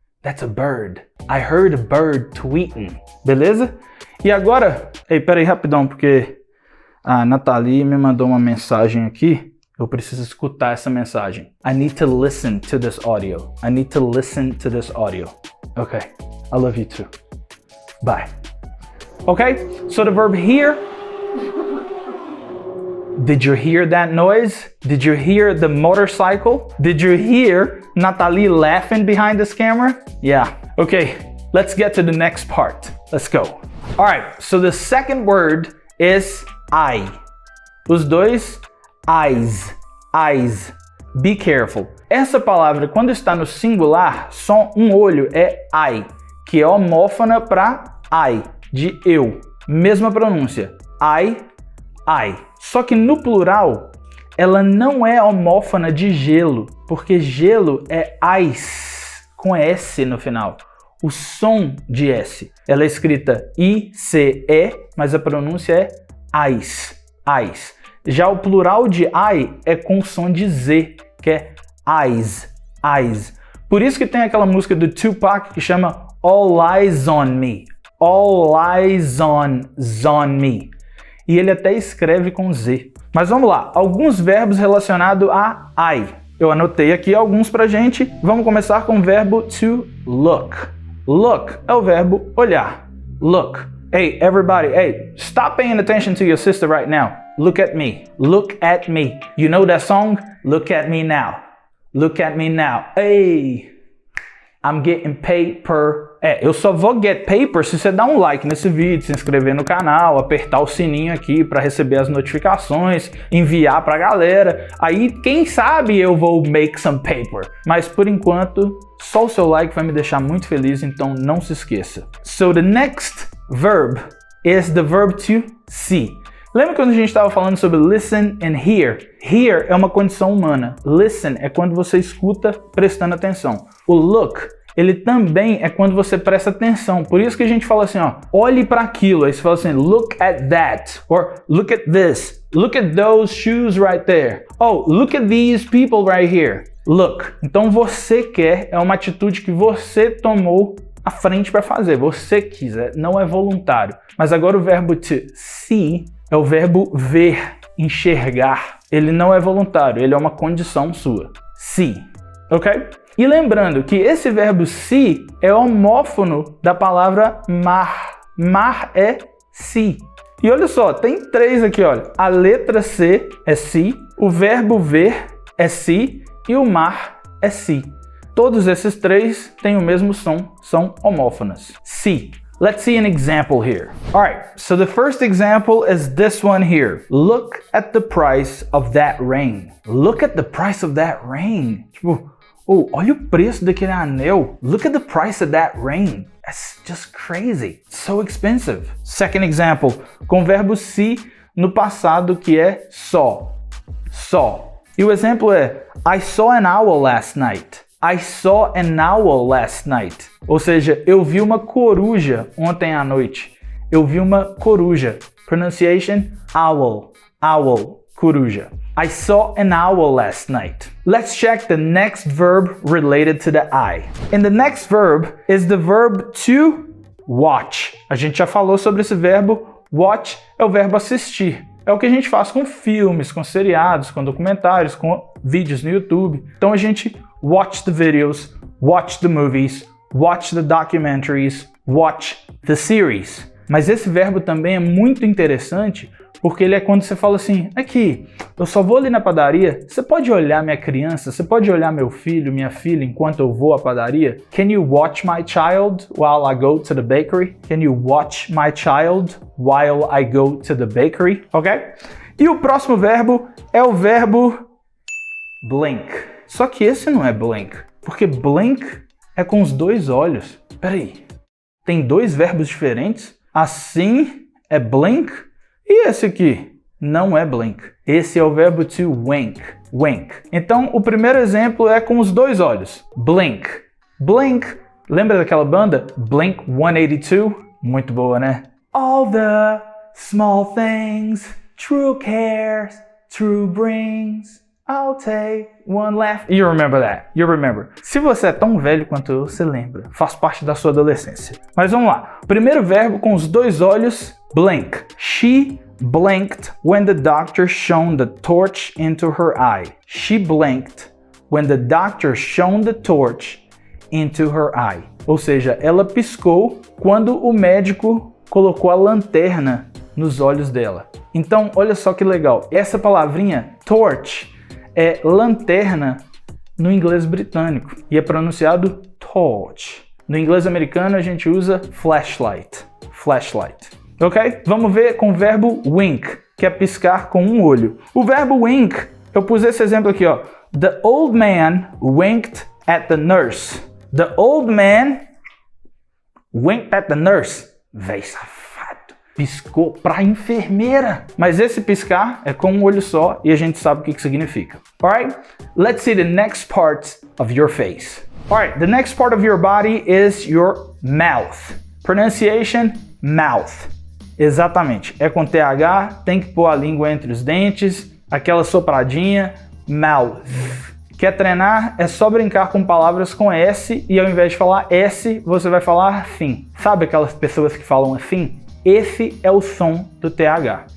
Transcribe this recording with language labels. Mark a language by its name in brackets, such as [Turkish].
[English] That's a bird. I heard a bird tweeting. [Portuguese] Beleza? E agora, peraí rapidão, porque a Nathalie me mandou uma mensagem aqui. Eu preciso escutar essa mensagem. [English] I need to listen to this audio. I need to listen to this audio. Okay, I love you too. Bye. Okay, so the verb hear. Did you hear that noise? Did you hear the motorcycle? Did you hear Nathalie laughing behind this camera? Yeah. Okay, let's get to the next part. Let's go. All right, so the second word is eye. [Portuguese] Os dois, [English] eyes, eyes. Be careful. [Portuguese] Essa palavra, quando está no singular, só um olho é eye, que é homófona para I, de eu. Mesma pronúncia, I, I. Só que no plural, ela não é homófona de gelo, porque gelo é ice, com S no final. O som de S. Ela é escrita I-C-E, mas a pronúncia é ice, ice. Já o plural de I é com som de Z, que é eyes, eyes. Por isso que tem aquela música do Tupac que chama All Eyes on Me. All Eyes on Me. E ele até escreve com Z. Mas vamos lá, alguns verbos relacionados a I. Eu anotei aqui alguns pra gente. Vamos começar com o verbo to look. Look é o verbo olhar. Look. [English] Hey, everybody, hey, stop paying attention to your sister right now. Look at me. Look at me. You know that song? Look at me now. Look at me now. Hey. I'm getting paid per... [Portuguese] eu só vou [English] get paper [Portuguese] se você dar um like nesse vídeo, se inscrever no canal, apertar o sininho aqui para receber as notificações, enviar pra galera. Aí, quem sabe eu vou [English] make some paper. [Portuguese] Mas por enquanto, só o seu like vai me deixar muito feliz, então não se esqueça. [English] So the next verb is the verb to see. [Portuguese] Lembra quando a gente estava falando sobre listen and hear? Hear é uma condição humana. Listen é quando você escuta prestando atenção. O look, ele também é quando você presta atenção. Por isso que a gente fala assim, ó, olhe para aquilo. Aí você fala assim, [English] look at that. Or look at this. Look at those shoes right there. Oh, look at these people right here. Look. [Portuguese] Então você quer é uma atitude que você tomou à frente para fazer. Você quiser, não é voluntário. Mas agora o verbo to see é o verbo ver, enxergar. Ele não é voluntário, ele é uma condição sua. See, ok? E lembrando que esse verbo see é homófono da palavra mar. Mar é see. E olha só, tem 3 aqui, olha. A letra C é see, o verbo ver é see e o mar é see. Todos esses 3 têm o mesmo som, são homófonas. [English] See. Let's see an example here. All right, so the first example is this one here. Look at the price of that ring. Look at the price of that ring. [Portuguese] Tipo, oh, olha o preço daquele anel. [English] Look at the price of that ring. That's just crazy. It's so expensive. Second example, [Portuguese] com o verbo see no passado que é [English] saw. Saw. [Portuguese] E o exemplo é [English] I saw an owl last night. I saw an owl last night. [Portuguese] Ou seja, eu vi uma coruja ontem à noite. Eu vi uma coruja. Pronunciation, owl. [English] Owl, coruja. I saw an owl last night. Let's check the next verb related to the I. And the next verb is the verb to watch. [Portuguese] A gente já falou sobre esse verbo. Watch é o verbo assistir. É o que a gente faz com filmes, com seriados, com documentários, com vídeos no YouTube. Então a gente [English] watch the videos, watch the movies, watch the documentaries, watch the series. [Portuguese] Mas esse verbo também é muito interessante porque ele é quando você fala assim, aqui, eu só vou ali na padaria, você pode olhar minha criança, você pode olhar meu filho, minha filha enquanto eu vou à padaria? [English] Can you watch my child while I go to the bakery? Can you watch my child while I go to the bakery? Ok? [Portuguese] E o próximo verbo é o verbo blink. Só que esse não é blink, porque blink é com os 2 olhos. Peraí, tem 2 verbos diferentes? Assim é blink e esse aqui não é blink. Esse é o verbo to wink. Wink. Então, o primeiro exemplo é com os 2 olhos. Blink. Blink. Lembra daquela banda? Blink 182? Muito boa, né? [English] All the small things, true cares, true brings. I'll take one laugh. You remember that. You remember. [Portuguese] Se você é tão velho quanto eu, você lembra. Faz parte da sua adolescência. Mas vamos lá. Primeiro verbo com os 2 olhos, blink. She blinked when the doctor shone the torch into her eye. She blinked when the doctor shone the torch into her eye. Ou seja, ela piscou quando o médico colocou a lanterna nos olhos dela. Então, olha só que legal. Essa palavrinha, torch, é lanterna no inglês britânico e é pronunciado torch. No inglês americano a gente usa flashlight. Flashlight. Ok? Vamos ver com o verbo wink, que é piscar com um olho. O verbo wink, eu pus esse exemplo aqui, ó. [English] The old man winked at the nurse. The old man winked at the nurse. [Portuguese] Véi safado. Piscou pra enfermeira. Mas esse piscar é com um olho só e a gente sabe o que significa. [English] Alright? Let's see the next part of your face. Alright, the next part of your body is your mouth. Pronunciation, mouth. [Portuguese] Exatamente. É com TH, tem que pôr a língua entre os dentes, aquela sopradinha, mouth. Quer treinar? É só brincar com palavras com S e ao invés de falar S, você vai falar fim. Sabe aquelas pessoas que falam assim? Esse é o som do TH.